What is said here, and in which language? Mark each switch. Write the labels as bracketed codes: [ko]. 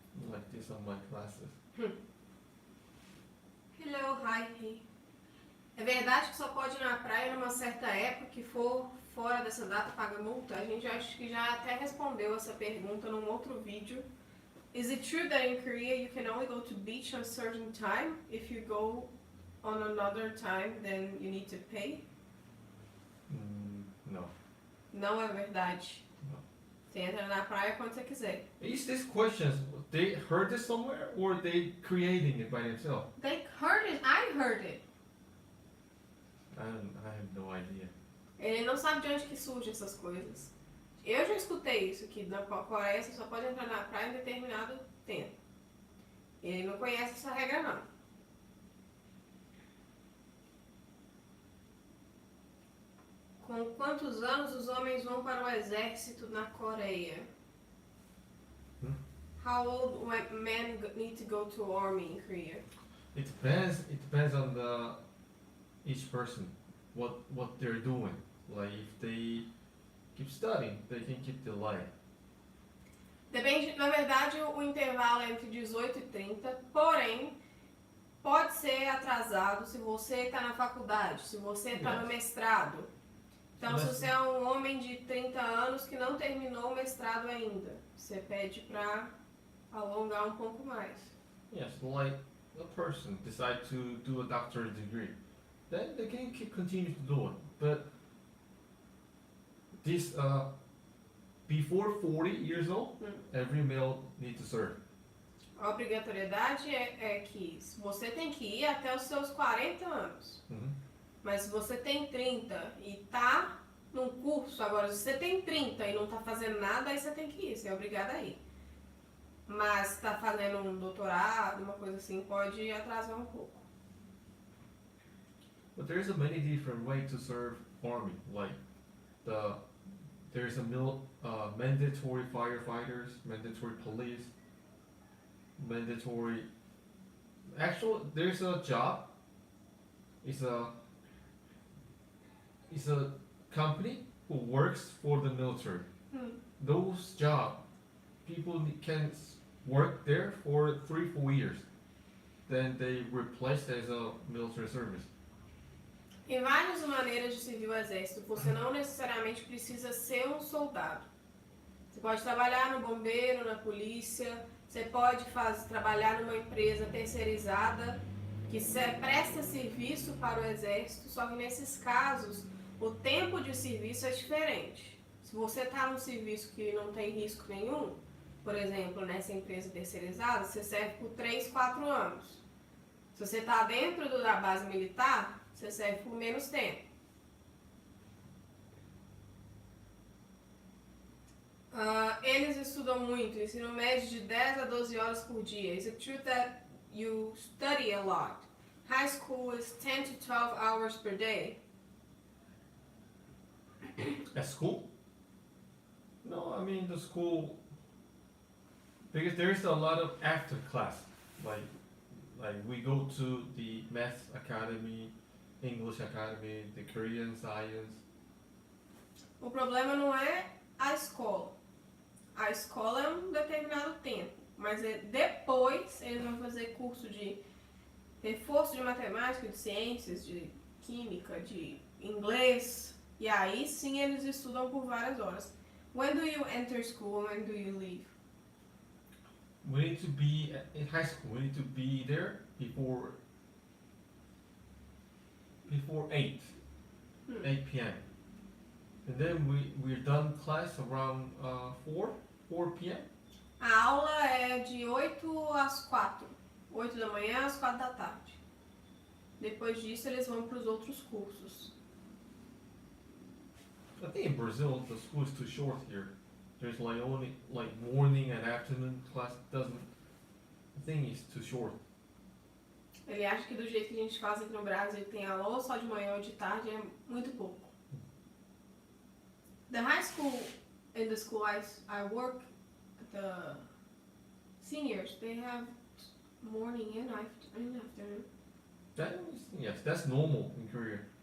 [en] Like this on my classes. Hello, hi. [pt] É verdade que só pode ir na praia numa certa época, que for fora dessa data paga multa? A gente acho que já até respondeu essa pergunta num outro vídeo. [en] Is it true that in Korea you can only go to beach on a certain time? If you go on another time, then you need to pay? No. [pt] Não é verdade. [en] No. [pt] Você entra na praia quando você quiser. [en] Is these questions, they heard this somewhere or they creating it by themselves? They heard it. I heard it. I have no idea. [pt] Ele não sabe de onde que surgem essas coisas. Eu já escutei isso, que na Coreia você só pode entrar na praia em determinado tempo. Ele não conhece essa regra, não. Com quantos anos os homens vão para o exército na Coreia? [en] How old men need to go to army in Korea? It depends on each person, what they're doing. Like if they keep studying, they can keep the life. [pt] Depende, na verdade, o intervalo é entre 18 e 30, porém, pode ser atrasado se você está na faculdade, se você está no mestrado. Então, se você é um homem de 30 anos que não terminou o mestrado ainda, você pede para alongar um pouco mais. [en] Yes, like a person decide to do a doctorate degree, then they can continue to do it. But this before 40 years old, every male needs to serve. [pt] A obrigatoriedade é que você tem que ir até os seus 40 anos. Mas se você tem 30 e tá num curso, agora se você tem 30 e não tá fazendo nada, aí você tem que ir, você é obrigado a ir. Mas se tá fazendo um doutorado, uma coisa assim, pode atrasar um pouco. [en] But there's a many different ways to serve army. Like there's a mandatory firefighters, mandatory police, mandatory. Actually, there's a job. It's a company who works for the military. Those jobs, people can work there for 3-4 years. Then they replace as a military service. [pt] Tem várias maneiras de servir o exército. Você não necessariamente precisa ser um soldado. Você pode trabalhar no bombeiro, na polícia. Você pode trabalhar numa empresa terceirizada que presta serviço para o exército. Só que nesses casos, o tempo de serviço é diferente. Se você está num serviço que não tem risco nenhum, por exemplo, nessa empresa terceirizada, você serve por 3-4 anos. Se você está dentro da base militar, você serve por menos tempo. Eles estudam muito, ensino médio de 10 a 12 horas por dia. [en] Is it true that you study a lot? High school is 10 to 12 hours per day. At school? No, I mean the school, because there's a lot of after class. Like we go to the math academy, English academy, the Korean science. [pt] O problema não é a escola. A escola é um determinado tempo, mas depois eles vão fazer curso de reforço de matemática, de ciências, de química, de inglês, e aí sim eles estudam por várias horas. [en] When do you enter school? When do you leave? We need to be in high school. We need to be there before 8 p.m. And then we're done class around 4 p.m. [pt] A aula é de 8 às 4. 8 da manhã às 4 da tarde. Depois disso, eles vão para os outros cursos. [en] I think in Brazil the school is too short here. There's like only like morning and afternoon class. Doesn't. I think it's too short. [pt] Ele acha que do jeito que a gente faz aqui no Brasil, tem aula ou só de manhã ou de tarde, é muito pouco. [en] The high school, in the school I work, the seniors, they have morning and afternoon. Yes, that's normal in Korea.